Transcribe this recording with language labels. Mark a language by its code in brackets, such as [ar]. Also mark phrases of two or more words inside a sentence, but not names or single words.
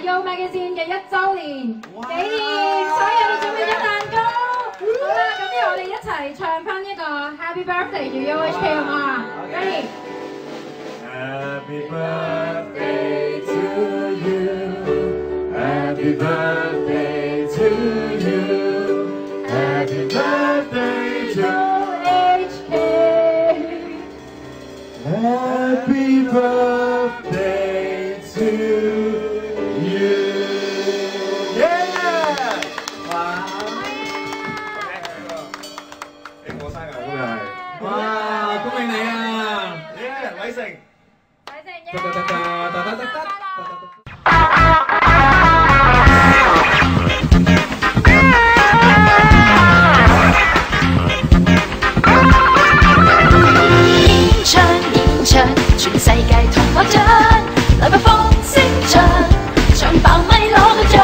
[yue] Magazine 嘅1週年紀念，所以我哋準備咗蛋糕。好啦，咁不如我哋一齊唱翻呢個 [en] Happy Birthday to UHK [yue] 好嘛 ？Ready？ [en] Happy birthday to you. Happy birthday to you. Happy birthday to HK。 Happy birthday to you. [yue] Yeah！ 哇！你過生日今日係？哇！恭喜你啊！偉成。全世界同拍掌，來吧放聲唱，唱爆咪攞個獎。